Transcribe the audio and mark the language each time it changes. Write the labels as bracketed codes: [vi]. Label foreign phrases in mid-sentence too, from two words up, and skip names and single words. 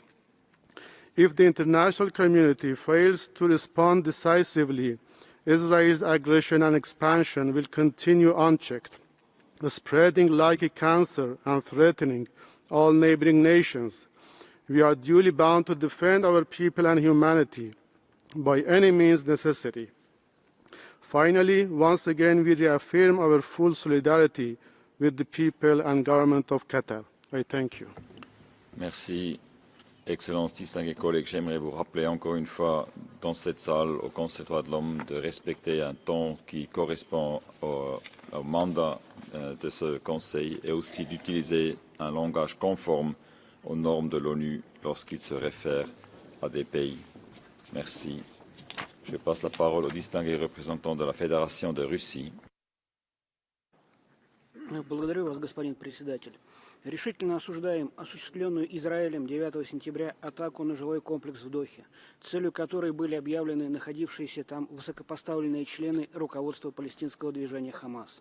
[en] If the international community fails to respond decisively, Israel's aggression and expansion will continue unchecked, spreading like a cancer and threatening all neighboring nations. We are duly bound to defend our people and humanity by any means necessary. Finally, once again, we reaffirm our full solidarity with the people and government of Qatar. I thank you. [fr] Merci. Excellences, distingués collègues, j'aimerais vous rappeler encore une fois dans cette salle au Conseil des droits de l'homme de respecter un temps qui correspond au mandat de ce Conseil et aussi d'utiliser un langage conforme aux normes de l'ONU lorsqu'il se réfère à des pays. Merci. Je passe la parole au distingué représentant de la Fédération de Russie. [ru] Благодарю вас, господин председатель. Решительно осуждаем осуществленную Израилем 9 сентября атаку на жилой комплекс в Дохе, целью которой были объявлены находившиеся там высокопоставленные члены руководства палестинского движения «Хамас».